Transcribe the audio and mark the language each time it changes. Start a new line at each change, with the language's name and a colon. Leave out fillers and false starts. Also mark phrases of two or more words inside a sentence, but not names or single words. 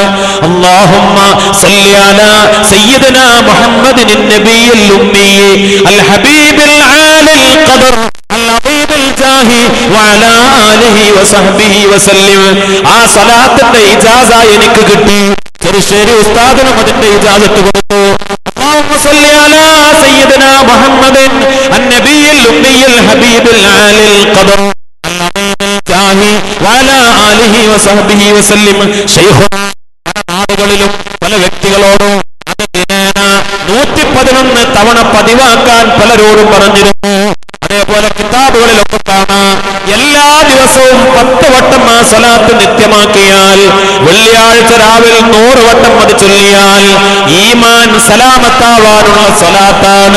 Arabic: اللهم صل على سيدنا محمد النبي الأمي الحبيب العالي القدر الجاه وعلى آله وصحبه وسلم.
Malayalam: ആ സ്വലാത്തിന്റെ ഇജാസ എനിക്ക് കിട്ടി. ചെറുശ്ശേരി ഉസ്താദിനും അതിന്റെ ഇജാസത്ത് കൊടുത്തു.
Arabic: اللهم صل على سيدنا محمد النبي الأمي الحبيب العالي القدر العظيم الجاه وعلى آله وصحبه وسلم.
Malayalam: ശൈഖുനാ പല നാടുകളിലും പല വ്യക്തികളോടും അത് ദിനേന 111 തവണ പതിവാക്കാൻ പലരോടും പറഞ്ഞിരുന്നു. അതേപോലെ കിതാബുകളിലൊക്കെ കാണാം, എല്ലാ ദിവസവും 10 വട്ടം ആ സ്വലാത്ത് നിത്യമാക്കിയാൽ, വെള്ളിയാഴ്ച രാവിലെ 100 വട്ടം അത് ചൊല്ലിയാൽ ഈമാൻ സലാമത്താവാനുള്ള സ്വലാത്താണ്.